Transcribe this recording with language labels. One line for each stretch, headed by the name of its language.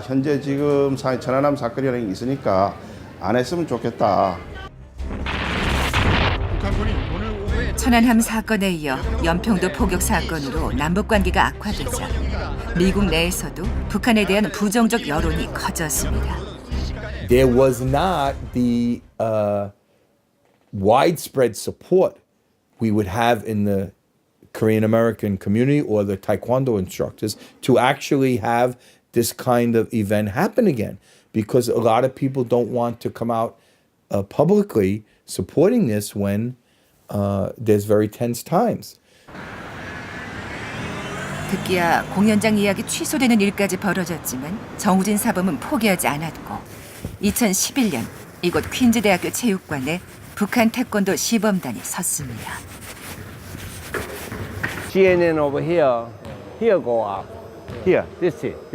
Korean: 현재 지금 천안함 사건이라는 게 있으니까 안 했으면 좋겠다. 천안함 사건에 이어 연평도 포격 사건으로 남북 관계가 악화되자 미국 내에서도 북한에 대한 부정적 여론이 커졌습니다.
English: There was not the widespread support we would have in the Korean American community or the Taekwondo instructors to actually have this kind of event happen again, because a lot of people don't want to come out publicly supporting this when there's very tense times.
Korean: 특기야 공연장 예약이 취소되는 일까지 벌어졌지만 정우진 사범은 포기하지 않았고 2011년 이곳 퀸즈 대학교 체육관에 북한 태권도 시범단이 섰습니다.
English: CNN over here go up. Here, this.